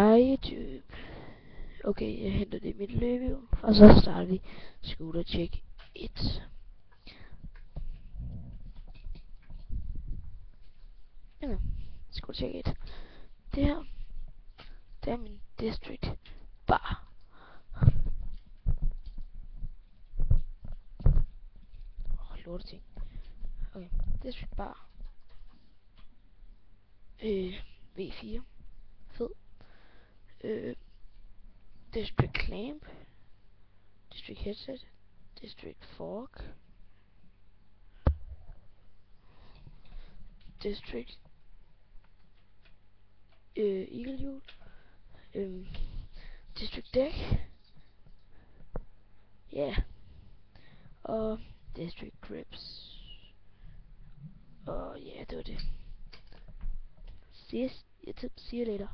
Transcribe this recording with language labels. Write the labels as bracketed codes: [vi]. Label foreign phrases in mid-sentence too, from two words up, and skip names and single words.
[da] YouTube. Okay, jeg henter det i mit løbehjul, og så starter vi Scooter Check 1. Ja, Scooter Check 1. Det her, det er min district bar. Lorteting. Okay, district bar. V4. Fed. District clamp. District headset. District fork. District eagle hjul. District deck. Yeah. Og district grips. Og ja, det var det. [en] See you later.